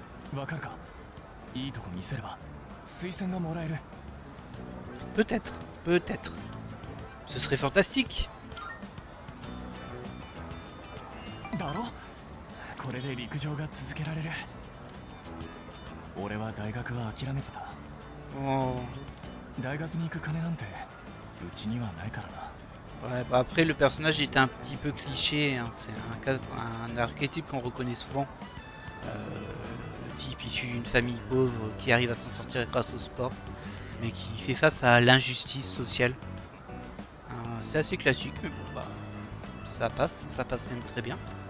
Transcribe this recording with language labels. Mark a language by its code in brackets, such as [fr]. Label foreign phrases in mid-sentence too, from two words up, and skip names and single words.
[ja] わかるか？いいとこ見せれば推薦がもらえる。 [fr] Peut-être, peut-être. Ce serait fantastique. [ja] だろ？これで陸上が続けられる。俺は大学は諦めてた。 Oh. 大学に行く金なんてうちにはないからな。 [fr] Ouais, bah après le personnage était un petit peu cliché, hein. C'est un archétype qu'on reconnaît souvent. Le type issu d'une famille pauvre qui arrive à s'en sortir grâce au sport, mais qui fait face à l'injustice sociale. C'est assez classique, mais bon, bah, ça passe même très bien.